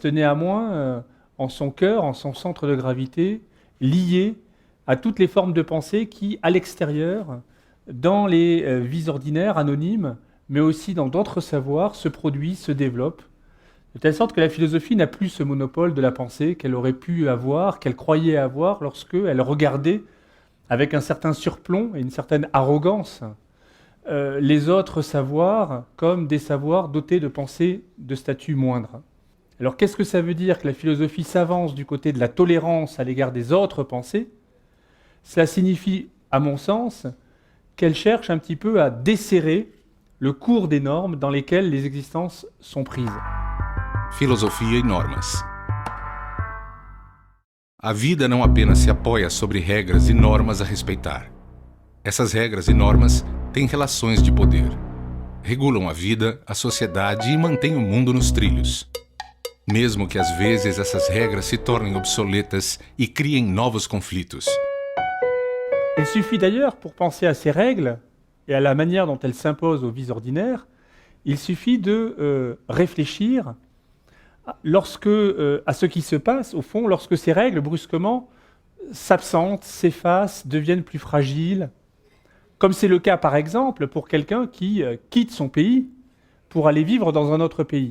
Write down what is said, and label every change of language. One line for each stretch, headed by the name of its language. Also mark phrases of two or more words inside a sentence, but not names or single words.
French: néanmoins, en son cœur, en son centre de gravité, liée à toutes les formes de pensée qui, à l'extérieur, dans les vies ordinaires, anonymes, mais aussi dans d'autres savoirs, se produisent, se développent, de telle sorte que la philosophie n'a plus ce monopole de la pensée qu'elle aurait pu avoir, qu'elle croyait avoir lorsqu'elle regardait avec un certain surplomb et une certaine arrogance les autres savoirs comme des savoirs dotés de pensées de statut moindre. Alors qu'est-ce que ça veut dire que la philosophie s'avance du côté de la tolérance à l'égard des autres pensées? Cela signifie, à mon sens, qu'elle cherche un petit peu à desserrer le cours des normes dans lesquelles les existences sont prises.
Portuguese: Filosofia e normas. A vida não apenas se apoia sobre regras e normas a respeitar. Essas regras e normas têm relações de poder. Regulam a vida, a sociedade e mantêm o mundo nos trilhos. Mesmo que às vezes essas regras se tornem obsoletas e criem novos conflitos.
French: Il suffit d'ailleurs, pour penser à ces règles et à la manière dont elles s'imposent aux vies ordinaires, il suffit de réfléchir à ce qui se passe, au fond, lorsque ces règles, brusquement, s'absentent, s'effacent, deviennent plus fragiles, comme c'est le cas, par exemple, pour quelqu'un qui quitte son pays pour aller vivre dans un autre pays.